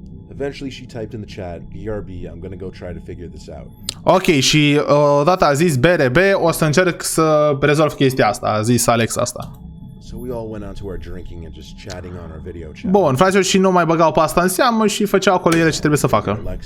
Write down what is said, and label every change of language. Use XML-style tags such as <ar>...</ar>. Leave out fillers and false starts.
<en>Eventually she typed in the chat, BRB, I'm gonna go try to figure this out.</en> <ro>Ok, și odată a zis BRB, o să încerc să rezolv chestia asta, a zis Alex asta.</ro> <en>So we all went on to our drinking and just chatting on our video chat.</en> <ro>Bun, fraților, și nu mai băgau pe asta în seamă și făceau acolo ele ce trebuie să facă.</ro>